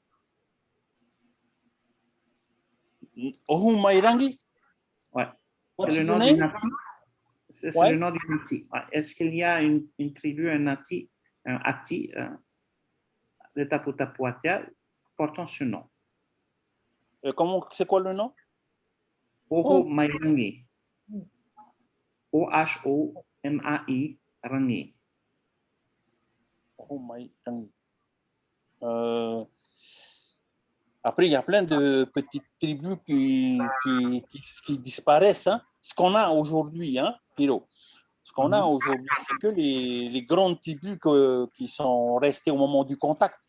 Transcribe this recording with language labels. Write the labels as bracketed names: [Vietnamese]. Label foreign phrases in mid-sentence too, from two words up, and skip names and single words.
[French] Ohomairangi? Ouais. [English] What's [French] C'est le [English] the [French] nom [English] name? [French] du Ngati. C'est le nom du Ngati. Est-ce qu'il y a une tribu, un Ngati, un Ati de Taputapuatea portant ce nom? C'est quoi le nom? Ohomairangi. O-H-O-M-A-I Rangi. Ohomairangi. Après, il y a plein de petites tribus qui disparaissent. Hein. Ce qu'on a aujourd'hui, Hiro, ce qu'on a aujourd'hui, c'est que les grandes tribus qui sont restées au moment du contact.